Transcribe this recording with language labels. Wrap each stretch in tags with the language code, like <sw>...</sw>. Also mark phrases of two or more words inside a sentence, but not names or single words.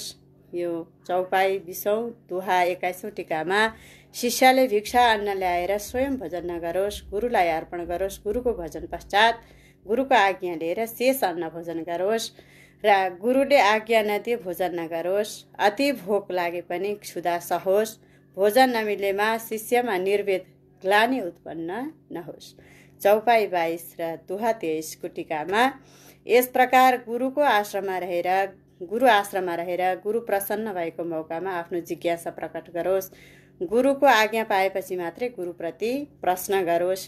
<ne>यो चौपाई 20औं दुहा 21औं टीकामा। शिष्यले भिक्षा अन्न ल्याएर स्वयं भोजन नगरोस्, गुरुलाई अर्पण गरोस्। गुरुको भोजन पश्चात गुरुको आज्ञा लिएर शेष अन्न भोजन गरोस् र गुरुले आज्ञा नदिए भोजन नगरोस्। अति भोक लागे पनि क्षुधा सहोस्। भोजन नमिलेमा शिष्यमा निर्वेद ग्लानि उत्पन्न नहोस्। चौपाई 22 र दुहा 23 को टीकामा। यस प्रकार गुरु आश्रममा रहेर गुरु प्रसन्न भएको मौकामा आफ्नो जिज्ञासा प्रकट गरोस्। गुरुको आज्ञा पाएपछि मात्रै गुरुप्रति प्रश्न गरोस्।</ne>